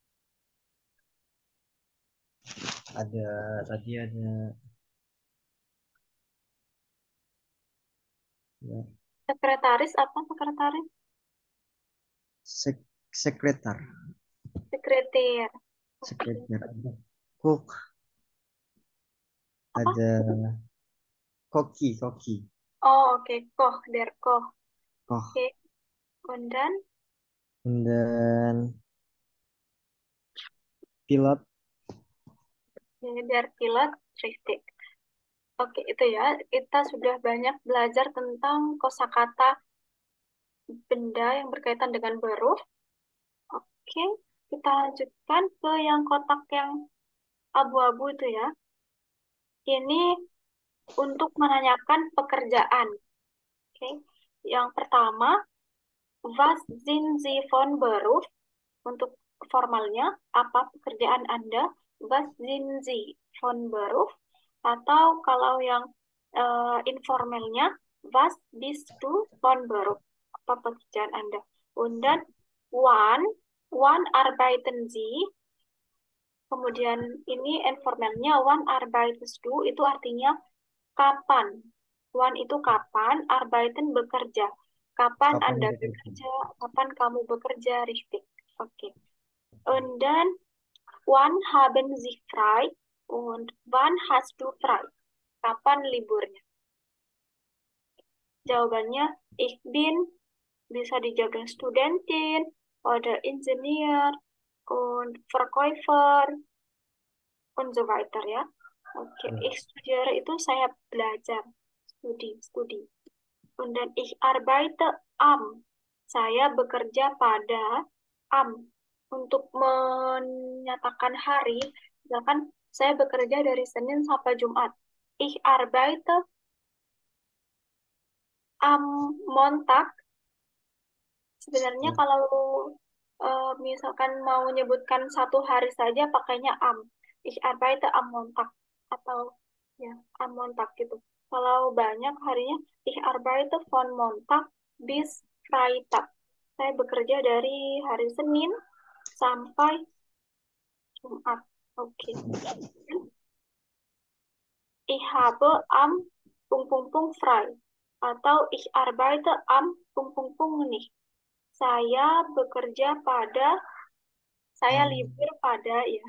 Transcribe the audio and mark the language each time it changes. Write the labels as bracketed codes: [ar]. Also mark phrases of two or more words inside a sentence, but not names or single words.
[id] Ada tadi ada ya, Sekretaris, apa sekretaris? [de] sekretar. [id] Sekreter. Oke. Sekretar ada cook, Apa? ada koki. Oh, oke. [de] Koch, der Koch. Koch. [id] Oke. Dan Dan pilot. [de] der Pilot, richtig. [id] Oke, itu ya. Kita sudah banyak belajar tentang kosakata benda yang berkaitan dengan huruf. Oke, kita lanjutkan ke yang kotak yang abu-abu itu ya. Ini untuk menanyakan pekerjaan. Oke, yang pertama, [de] was sind Sie von Beruf? [id] Untuk formalnya, apa pekerjaan Anda? [de] Was sind Sie von Beruf? [id] Atau kalau yang informalnya, [de] was bist du von Beruf? [id] Apa pekerjaan Anda? [de] Und dann, wann arbeiten Sie? [id] Kemudian ini informalnya, [de] wann arbeitest du? [id] Itu artinya kapan. Wann itu kapan, arbeiten bekerja. Kapan Kapan Anda bekerja? bekerja? Kapan kamu bekerja, [de] richtig. Oke. Und dann, wann haben Sie frei? Und wann hast du frei? [id] Kapan liburnya? [de] Jawabannya, ich bin, [id] bisa dijaga [de] Studentin, oder Ingenieur, und Verkäufer, und so weiter ya. [id] Oke, [de] ich studiere [id] itu saya belajar, studi. [de] Und dann ich arbeite am, [id] saya bekerja pada am. Untuk menyatakan hari, misalkan saya bekerja dari Senin sampai Jumat. [de] Ich arbeite am Montag. [id] Sebenarnya kalau misalkan mau menyebutkan satu hari saja pakainya am. [de] Ich arbeite am Montag [id] atau ya [de] am Montag gitu. [id] Kalau banyak harinya [de] ich arbeite von Montag bis Freitag. [id] Saya bekerja dari hari Senin sampai Jumat. Oke. [de] Ich habe am frei. Atau ich arbeite am nicht. [id] Saya bekerja pada, saya libur pada, ya.